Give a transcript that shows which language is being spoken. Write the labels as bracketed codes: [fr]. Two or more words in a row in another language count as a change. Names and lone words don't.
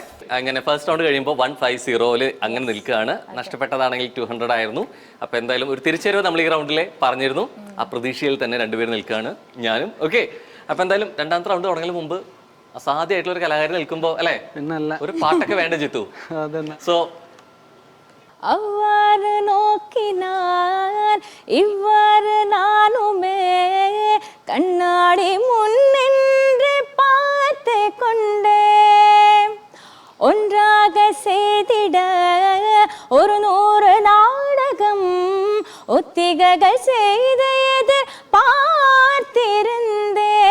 [ml] അങ്ങനെ [en] first round [ml] കഴിയുമ്പോൾ 150 അങ്ങനെ നിൽക്കുകയാണ്. നഷ്ടപ്പെട്ടതാണെങ്കിൽ 200 ആയിരുന്നു. അപ്പൊ എന്തായാലും ഒരു തിരിച്ചുവരവ് നമ്മൾ ഈ റൗണ്ടിലെ പറഞ്ഞിരുന്നു. ആ പ്രതീക്ഷയിൽ തന്നെ രണ്ടുപേരും നിൽക്കുകയാണ്, ഞാനും. ഓക്കെ, അപ്പൊ എന്തായാലും രണ്ടാമത്തെ റൗണ്ട് തുടങ്ങുന്നതിന് മുമ്പ് അസാധ്യമായിട്ടുള്ള ഒരു കലാകാരൻ നിൽക്കുമ്പോ അല്ലെ ഒരു പാട്ടൊക്കെ വേണ്ട ജിത്തു. സോ [ta] அவ்வாறு நோக்கினான் இவ்வாறு நானுமே கண்ணாடி முன்னின்று பார்த்து கொண்டேன். ஒன்றாக செய்திட 100 நாடகம் ஒத்திகைகள் செய்த பார்த்திருந்தே